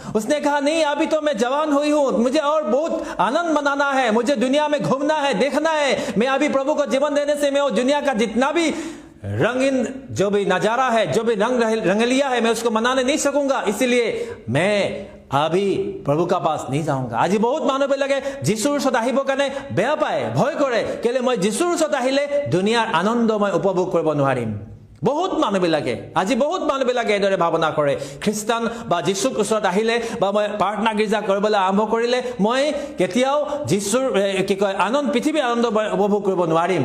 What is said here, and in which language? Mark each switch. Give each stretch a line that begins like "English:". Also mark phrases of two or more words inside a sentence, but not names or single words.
Hindi: उसने कहा नहीं, अभी तो मैं जवान हुई हूं, मुझे और बहुत आनंद मनाना है, मुझे दुनिया में घूमना है, देखना है, मैं अभी प्रभु को जीवन देने से मैं वो दुनिया का जितना भी रंगीन जो भी नजारा है, जो भी रंगलिया है, मैं उसको मनाने नहीं सकूंगा, इसीलिए मैं अभी प्रभु का पास नहीं जाऊंगा। आज बहुत मानव लगे
Assamese: যিশুৰ ওচৰত আহিব কাৰণে বেয়া পায়, ভয় কৰে, কেলে মই যিশুৰ ওচৰত আহিলে দুনিয়াৰ আনন্দ মই উপভোগ কৰিব নোৱাৰিম। বহুত মানুহ বিলাকে আজি বহুত মানুহ বিলাকে এদৰে ভাৱনা কৰে, খ্ৰীষ্টান বা যিশুৰ ওচৰত আহিলে বা মই প্ৰাৰ্থনা গীৰ্জা কৰিবলৈ আৰম্ভ কৰিলে মই কেতিয়াও যিশুৰ কি কয় আনন্দ, পৃথিৱীৰ আনন্দ উপভোগ কৰিব নোৱাৰিম।